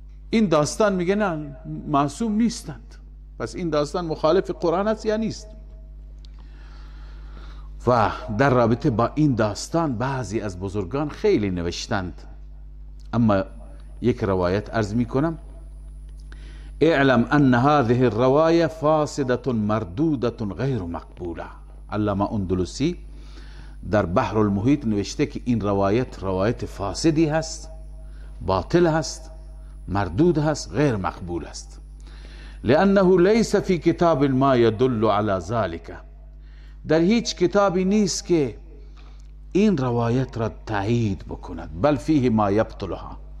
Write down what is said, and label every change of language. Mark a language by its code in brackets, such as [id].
[fa] این داستان میگه نه معصوم نیستند. پس این داستان مخالف قرآن است یا نیست؟ و در رابطه با این داستان بعضی از بزرگان خیلی نوشتند، اما یک روایت عرض میکنم. [ar] اعلم ان هذه الرواية فاسدة مردودة غیر مقبوله. [fa] علامه اندلسی در بحر المحیط نوشته که این روایت فاسدی هست، باطل هست، مردود هست، غیر مقبول است. [ar] لانه لیس فی کتاب ما يدل على ذلك. [fa] در هیچ کتابی نیست که این روایت را تایید بکند، [ar] بل فیه ما یبطلها.